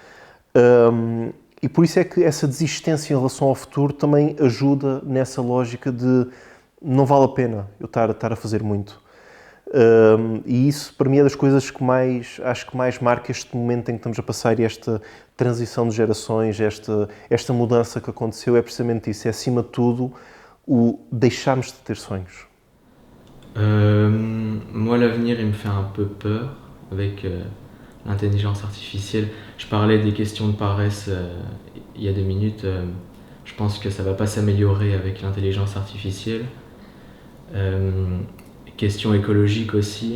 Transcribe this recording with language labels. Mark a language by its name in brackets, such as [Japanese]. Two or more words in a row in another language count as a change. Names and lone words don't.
[Portuguese] E por isso é que essa desistência em relação ao futuro também ajuda nessa lógica de não vale a pena eu estar a fazer muito. E isso para mim é das coisas que acho que mais marca este momento em que estamos a passar e esta transição de gerações, esta mudança que aconteceu, é precisamente isso, é acima de tudo o deixarmos de ter sonhos. [French] Moi, l'avenir, il me fait un peu peur avec l'intelligence artificielle. Je parlais des questions de paresse il y a 2 minutes. Je pense que ça ne va pas s'améliorer avec l'intelligence artificielle. Question écologique aussi.